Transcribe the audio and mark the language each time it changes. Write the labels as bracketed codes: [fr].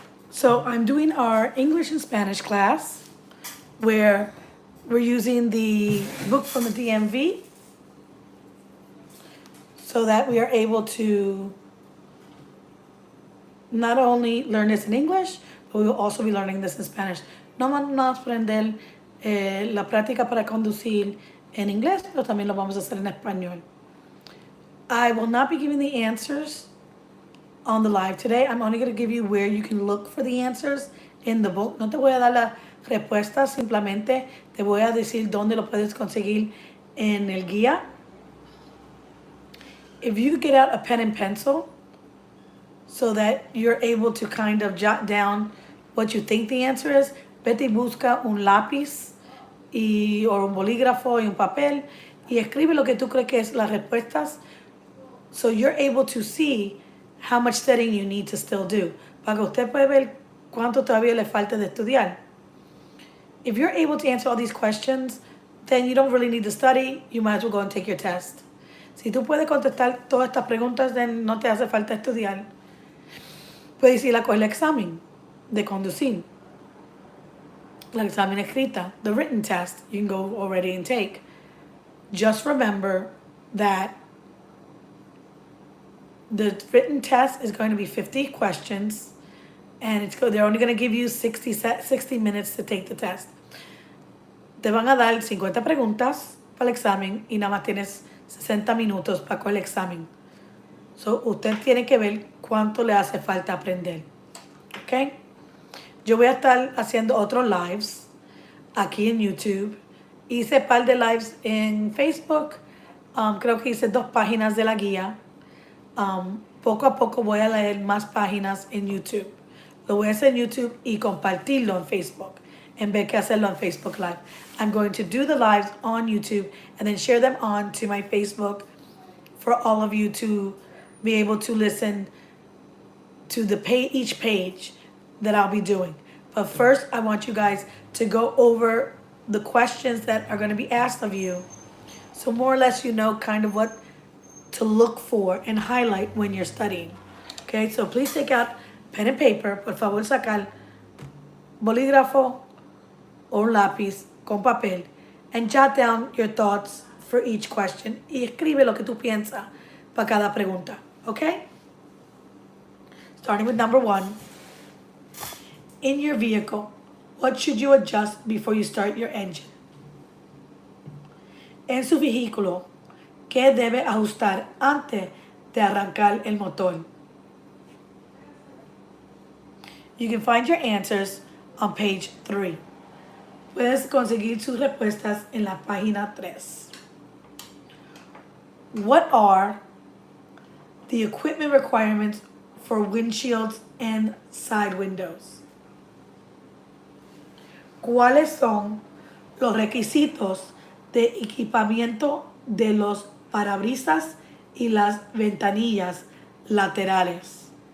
[en] So I'm doing our English and Spanish class where we're using the book from the DMV so that we are able to not only learn this in English, but we will also be learning this in Spanish. [es] No vamos a aprender la práctica para conducir en inglés, pero también lo vamos a hacer en español. [en] I will not be giving the answers on the live today. I'm only going to give you where you can look for the answers in the book. [es] No te voy a dar las respuestas, simplemente te voy a decir dónde lo puedes conseguir en el guía. [en] If you get out a pen and pencil so that you're able to kind of jot down what you think the answer is, [es] vete y busca un lápiz o un bolígrafo y un papel y escribe lo que tú crees que es las respuestas. [en] So you're able to see how much studying you need to still do. [es] Para que usted pueda ver cuánto todavía le falta de estudiar. [en] If you're able to answer all these questions, then you don't really need to study. You might as well go and take your test. [es] Si tú puedes contestar todas estas preguntas, then no te hace falta estudiar. Puedes ir a coger el examen de conducir. El examen escrita, [en] the written test, you can go already and take. Just remember that the written test is going to be 50 questions, and they're only going to give you 60 minutes to take the test. [es] Te van a dar 50 preguntas para el examen y nada más tienes 60 minutos para el examen. So, usted tiene que ver cuánto le hace falta aprender. ¿Ok? Yo voy a estar haciendo otros lives aquí en YouTube. Hice un par de lives en Facebook. Creo que hice 2 páginas de la guía. Poco a poco voy a leer más páginas en YouTube. Lo voy a hacer en YouTube y compartirlo en Facebook en vez de hacerlo en Facebook Live. [en] I'm going to do the lives on YouTube and then share them on to my Facebook for all of you to be able to listen to each page that I'll be doing. But first, I want you guys to go over the questions that are going to be asked of you. So more or less you know kind of what to look for and highlight when you're studying. Okay, so please take out pen and paper. [es] Por favor, sacar bolígrafo o un lápiz con papel [en] and jot down your thoughts for each question. [es] Y escribe lo que tú piensas para cada pregunta. [en] Okay? Starting with number 1. In your vehicle, what should you adjust before you start your engine? [es] En su vehículo, ¿qué debe ajustar antes de arrancar el motor? [en] You can find your answers on page 3. [es] Puedes conseguir sus respuestas en la página 3. [en] What are the equipment requirements for windshields and side windows? [es] ¿Cuáles son los requisitos de equipamiento de los parabrisas y las ventanillas laterales?